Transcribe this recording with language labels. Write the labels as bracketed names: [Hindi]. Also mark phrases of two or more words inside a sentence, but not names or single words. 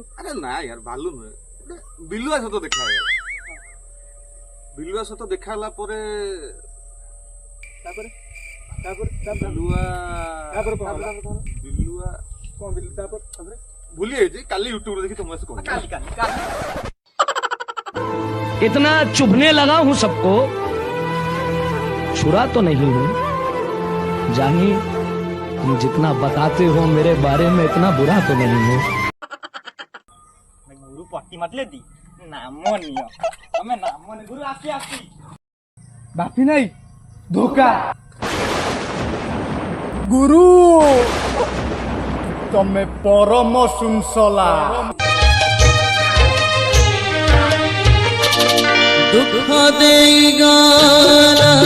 [Odia] ଆରେ ନା ୟାର ଭାଲୁ ନୁହେଁ ବିଲୁଆ ସହିତ ଦେଖା ହେଇଗଲା ବିଲୁଆ ସହିତ ଦେଖା ହେଲା ପରେ ତାପରେ ବିଲୁଆ କଣ ବିଲୁ ତାପରେ ଭୁଲି ଯାଇଛି କାଲି ୟୁଟ୍ୟୁବରେ ଦେଖି ତମେ କହିବି [Hindi] इतना चुभने लगा हूं सबको छुरा तो नहीं हूं जानिए तुम जितना बताते हो मेरे बारे में इतना बुरा तो नहीं हूं [Odia] ଗୁରୁ ପଟି ମାରିଲେ ଦି ନାମ ନିଅ ତମେ ନାମ ନି ଗୁରୁ ଆସି ବାପି ନାଇଁ ଧୋକା ଗୁରୁ ତମେ ପରମ ଶୃଙ୍ଖଳା [Hindi] दुख देगा